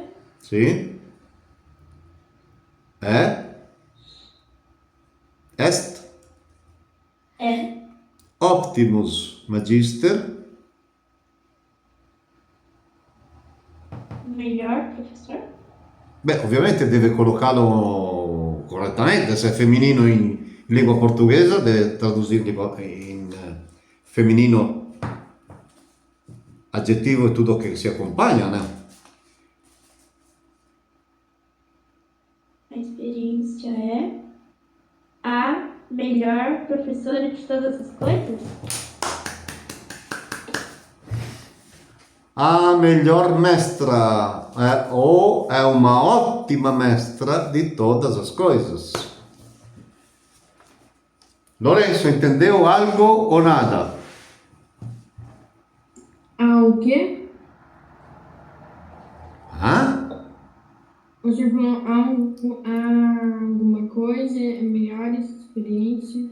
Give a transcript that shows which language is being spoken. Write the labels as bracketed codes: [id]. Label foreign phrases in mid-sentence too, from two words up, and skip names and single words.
[pt] Sim. É. [la] Est. [pt] é [la] Optimus magister. [pt] o melhor professor. [it] Beh, ovviamente deve collocarlo correttamente, se è femminino in lingua portoghese deve tradurlo in femminino aggettivo e tutto che si accompagna, [pt] né? A experiência é a melhor professora de todas as coisas. A melhor mestra ou [it] è una ottima mestra di [pt] todas as coisas. Lourenço, entendeu algo ou nada? O quê? Hã? Você falou alguma coisa, melhores experiência?